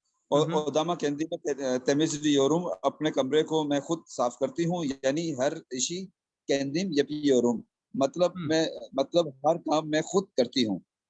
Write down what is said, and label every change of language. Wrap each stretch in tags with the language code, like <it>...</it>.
<tr>और odama kendime temizliyorum.</tr> <hi>अपने कमरे को मैं खुद साफ करती हूँ.</hi> <tr>यानी हर işi kendim yapıyorum.</tr> <hi>मतलब हर काम मैं खुद करती हूँ.</hi>